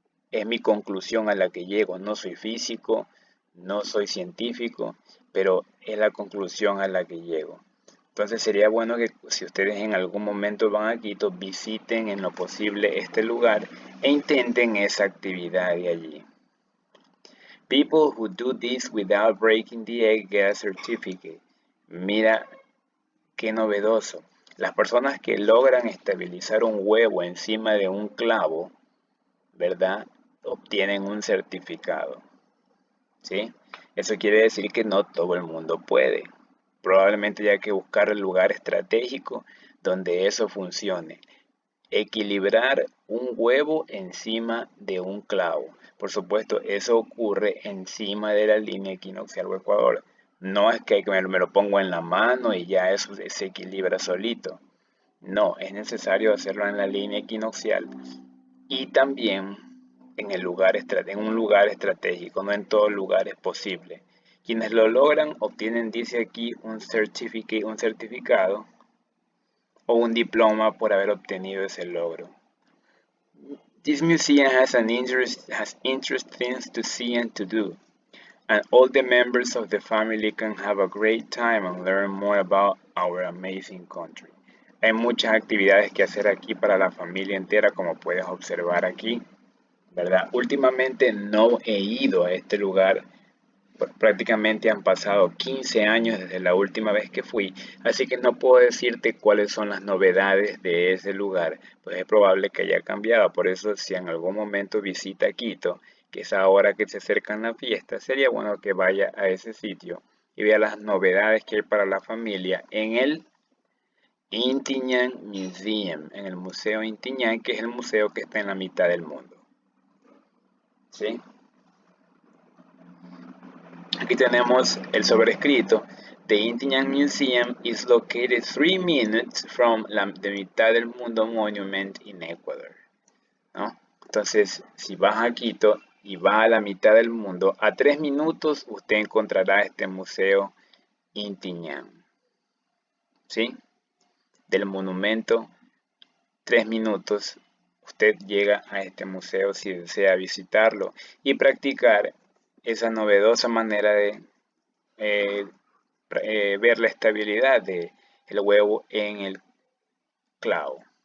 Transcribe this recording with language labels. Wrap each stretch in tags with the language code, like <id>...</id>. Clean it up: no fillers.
<es>Es mi conclusión a la que llego. No soy físico, no soy científico, pero es la conclusión a la que llego. Entonces sería bueno que si ustedes en algún momento van a Quito, visiten en lo posible este lugar e intenten esa actividad de allí.</es> <en>People who do this without breaking the egg get a certificate.</en> <es>Mira qué novedoso. Las personas que logran estabilizar un huevo encima de un clavo, ¿verdad? Obtienen un certificado. ¿Sí? Eso quiere decir que no todo el mundo puede. Probablemente hay que buscar el lugar estratégico donde eso funcione. Equilibrar un huevo encima de un clavo. Por supuesto, eso ocurre encima de la línea equinoccial o ecuador. No es que me lo pongo en la mano y ya eso se equilibra solito. No, es necesario hacerlo en la línea equinoccial y también en un lugar estratégico. No en todo lugar es posible. Quienes lo logran obtienen, dice aquí, un certificado o un diploma por haber obtenido ese logro.</es> <en>This museum has interesting things to see and to do, and all the members of the family can have a great time and learn more about our amazing country.</en> <es>Hay muchas actividades que hacer aquí para la familia entera, como puedes observar aquí, ¿verdad? Últimamente no he ido a este lugar. Prácticamente han pasado 15 años desde la última vez que fui, así que no puedo decirte cuáles son las novedades de ese lugar, pues es probable que haya cambiado. Por eso, si en algún momento visita Quito, que es ahora que se acercan las fiestas, sería bueno que vaya a ese sitio y vea las novedades que hay para la familia en el Inti Ñan Museum, en el Museo Inti Ñan, que es el museo que está en la mitad del mundo. ¿Sí? Aquí tenemos el sobrescrito.</es> <en>The Inti Illimani Museum is located 3 minutes from the Mitad del Mundo Monument in Ecuador,</en> <es>¿no? Entonces, si vas a Quito y vas a la mitad del mundo, a 3 minutos usted encontrará este museo Inti Illimani, ¿sí? Del monumento, 3 minutos usted llega a este museo si desea visitarlo y practicar esa novedosa manera de ver la estabilidad del huevo en el clavo.</es>